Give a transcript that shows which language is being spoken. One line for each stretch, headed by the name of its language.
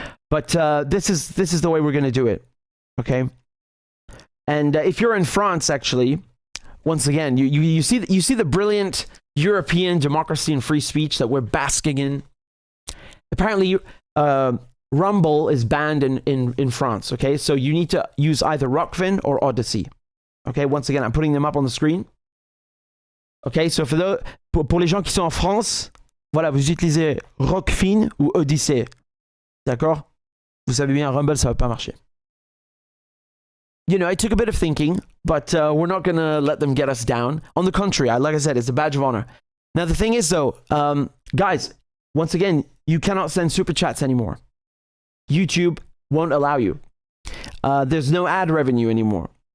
English: But this is the way we're going to do it. Okay. And if you're in France, actually, once again, you see the brilliant European democracy and free speech that we're basking in. Apparently, Rumble is banned in France. Okay, so you need to use either Rockfin or Odyssey. Okay, once again, I'm putting them up on the screen. Okay, so
French: pour les gens qui sont en France, voilà, vous utilisez Rockfin ou Odyssey. D'accord? Vous savez bien, Rumble, ça va pas marcher.
English: You know, it took a bit of thinking, but we're not going to let them get us down. On the contrary, like I said, it's a badge of honor. Now, the thing is, though, guys, once again, you cannot send super chats anymore. YouTube won't allow you. There's no ad revenue anymore.